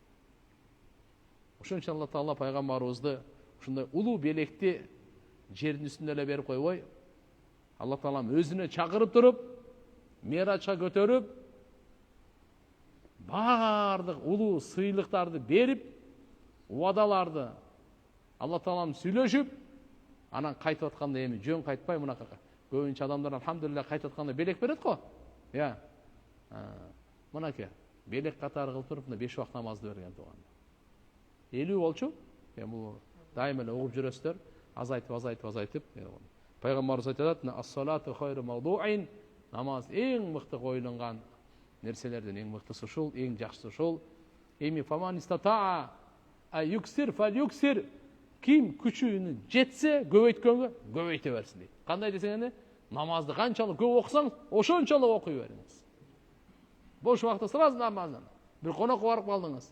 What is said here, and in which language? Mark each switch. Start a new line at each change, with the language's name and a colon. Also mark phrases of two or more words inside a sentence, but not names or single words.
Kyrgyz: Ошон үчүн Алла Таала пайгамбарыбызды ушундай улуу белекти жердин үстүндө эле берип койбой, Алла Таалам өзүнө чакырып туруп, Миражга көтөрүп, бардык улуу сыйлыктарды берип, убадаларды Алла Таалам сүйлөшүп, анан кайтып атканда эми жөн кайтпай мынакы көбүнчө адамдар алхамдулилля кайтып атканда белек берет го. Мынакей белек катары кылып туруп 5 убакыт намазды берген туганда. 50 болчу. Бул дайыма эле угуп жүрөсүздөр, азайтып. Пайгамбарыбыз айтат:
Arabic: "الصلاة خير موضوع."
Kyrgyz: Намаз
Kazakh: ең мықты қойылынған
Kyrgyz: нерселерден ең мықтысы ушул, ең жакшысы ушул.
Arabic: Эми فمن استطاع أن يكثر فليكثر.
Kyrgyz: Ким күчүнү жетсе, көбөйткөнгө көбөйтө берсин дейт. Кандай десеңер, намазды канчалык көп окусаң, ошончолук окуй бериңиз. Бош убакытта сразу намаздан. Бир конокко барып калдыңыз.